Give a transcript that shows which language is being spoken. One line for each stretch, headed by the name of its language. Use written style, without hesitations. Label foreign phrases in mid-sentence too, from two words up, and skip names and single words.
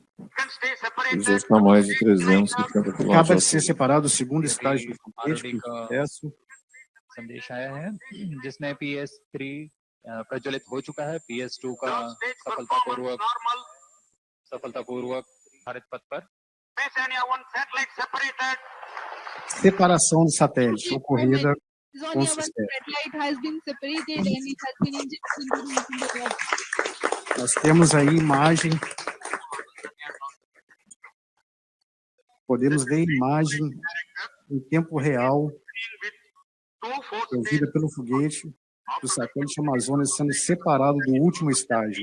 Portuguese: Os dois tamanhos de 350 km. Acaba de ser separado o segundo estágio do foguete com sucesso.
Hindi: संदेश आया है जिसमें PS3 प्रज्वलित हो चुका है, PS2 का सफलतापूर्वक भारत पथ पर।
Portuguese: Separação do satélite ocorrida com sucesso. Nós temos aí imagem. Podemos ver imagem em tempo real provida pelo foguete do satélite Amazônia sendo separado do último estágio.